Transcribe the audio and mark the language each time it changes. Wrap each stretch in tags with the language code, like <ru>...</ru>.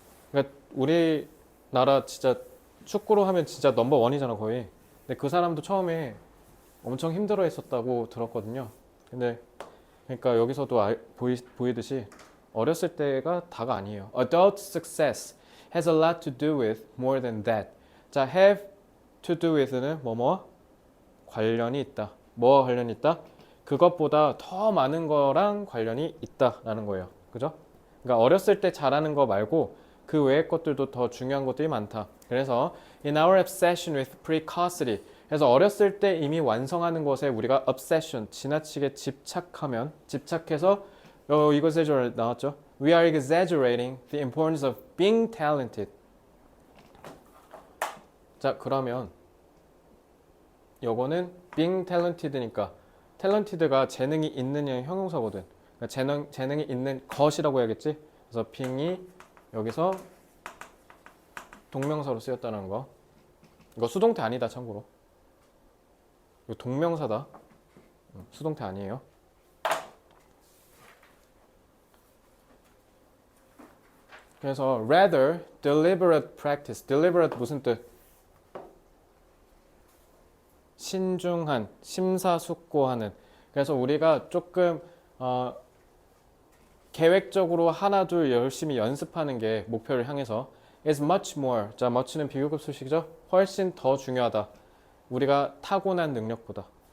<ko>그러니까 우리나라 진짜 축구로 하면 진짜 넘버 원이잖아 거의. 근데 그 사람도 처음에 엄청 힘들어 했었다고 들었거든요. 근데 그러니까 여기서도 보이듯이 어렸을 때가 다가 아니에요.</ko> <en>Adult success has a lot to do with more than that.</en> <ko>자,</ko> <en>have to do with</en> <ko>는 뭐뭐 관련이 있다. 뭐와 관련이 있다? 그것보다 더 많은 거랑 관련이 있다라는 거예요. 그죠? 그러니까 어렸을 때 잘하는 거 말고 그 외의 것들도 더 중요한 것들이 많다. 그래서</ko> <en>in our obsession with precocity,</en> <ko>그래서 어렸을 때 이미 완성하는 것에 우리가 obsession, 지나치게 집착해서 이것에 나왔죠.</ko> <en>We are exaggerating the importance of being talented.</en> <ko>자, 그러면 요거는</ko> <en>being talented</en> <ko>니까 talented가 재능이 있느냐의 형용사거든. 그러니까 재능이 있는 것이라고 해야겠지. 그래서 being이 여기서 동명사로 쓰였다는 거. 이거 수동태 아니다 참고로. 이거 동명사다. 수동태 아니에요. 그래서</ko> <en>rather deliberate practice.</en> <ko>deliberate 무슨 뜻? 신중한, 심사숙고하는. 그래서 우리가 조금 계획적으로 하나 둘 열심히 연습하는 게 목표를 향해서</ko> <en>is much more.</en> <ko>자, much는 비교급 수식이죠. 훨씬 더 중요하다. 우리가 타고난 능력보다.</ko>